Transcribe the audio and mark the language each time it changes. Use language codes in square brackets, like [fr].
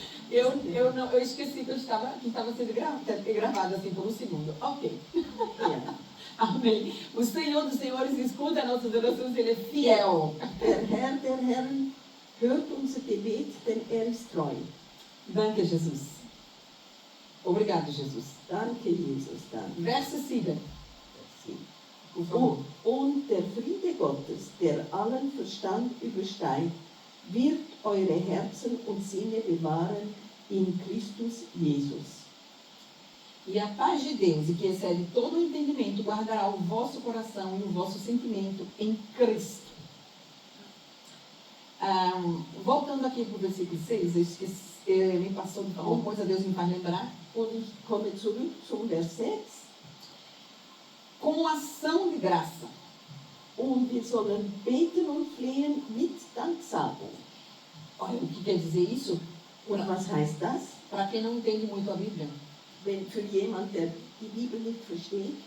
[pt] Eu esqueci que estava sendo gravado assim por um segundo. Ok. Amém. O Senhor dos Senhores escuta nossas orações, Ele é fiel. [de] Der Herr der Herren hört unser Gebet, denn er ist treu. Danke, Jesus. [pt] Obrigado, Jesus. [de] Danke, Jesus. Danke. [pt] Verso 7. [de] Und der Friede Gottes, der allen Verstand übersteigt, wird eure Herzen und Sinne bewahren in Christus Jesus. [pt] E a paz de Deus, que excede todo o entendimento, guardará o vosso coração e o vosso sentimento em Cristo. Voltando aqui para o versículo 6, eu esqueci, me passou de falar uma coisa, Deus me faz lembrar. [de] Und ich komme zurück zum Vers 6. [pt] Com ação de graça. [de] Und wir sollen beten und flehen mit Danksagung. [pt] Olha, o que quer dizer isso? [de] Und was heißt das? [pt] Para quem não entende muito a Bíblia. [de] Wenn für jemand, der die Bibel nicht versteht.